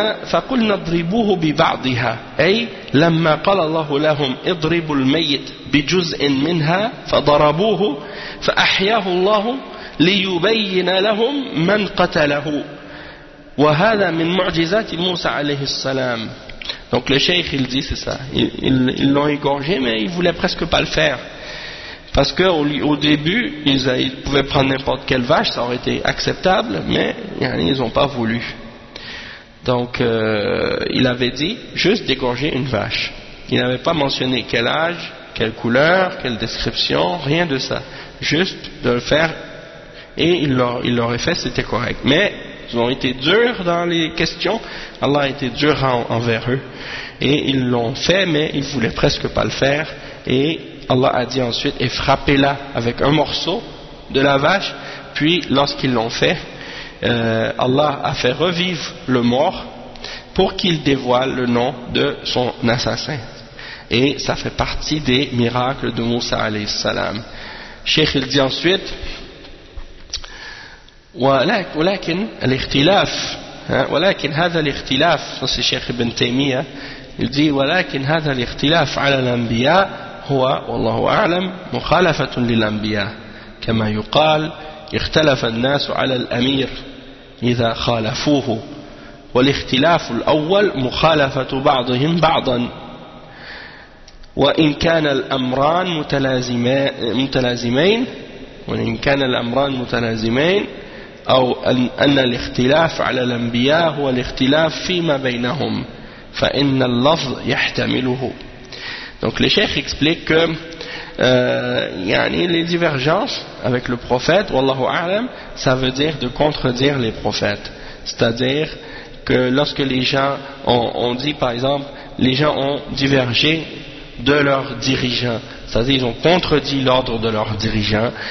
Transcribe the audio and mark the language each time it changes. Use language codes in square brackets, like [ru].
[ar] فقلنا اضربوه ببعضها أي لما قال الله لهم اضربوا الميت بجزء منها فضربوه فأحياه الله ليبين لهم من قتله وهذا من معجزات موسى عليه السلام. [fr] Donc le cheikh il dit c'est ça, ils l'ont égorgé mais ils voulaient presque pas le faire parce que au début ils pouvaient prendre n'importe quelle vache, ça aurait été acceptable, mais yani, ils ont pas voulu. Donc, il avait dit juste d'égorger une vache. Il n'avait pas mentionné quel âge, quelle couleur, quelle description, rien de ça. Juste de le faire, et il l'aurait fait, c'était correct. Mais ils ont été durs dans les questions. Allah a été dur envers eux. Et ils l'ont fait, mais ils ne voulaient presque pas le faire. Et Allah a dit ensuite, et frappez-la avec un morceau de la vache. Puis, lorsqu'ils l'ont fait, Allah a fait revivre le mort pour qu'il dévoile le nom de son assassin. Et ça fait partie des miracles de Moussa alayhi salam. [ar] Cheikh il dit ensuite, ولكن الاختلاف, ولكن هذا الاختلاف, [fr] c'est Cheikh Ibn Taymiyyah, il dit, [ar] ولكن هذا الاختلاف على الأنبياء هو والله أعلم مخالفة للأنبياء كما يقال اختلف الناس على الأمير إذا خالفوه والاختلاف الأول مخالفة بعضهم بعضا وإن كان الأمران متلازمين وإن كان الأمران متلازمين أو أن الاختلاف على الأنبياء هو الاختلاف فيما بينهم فإن اللفظ يحتمله. [fr] Donc le cheikh explique que yani, les divergences avec le prophète, wallahu a'lam, ça veut dire de contredire les prophètes. C'est-à-dire que lorsque les gens ont dit, par exemple, les gens ont divergé de leurs dirigeants, c'est-à-dire ils ont contredit l'ordre de leurs dirigeants.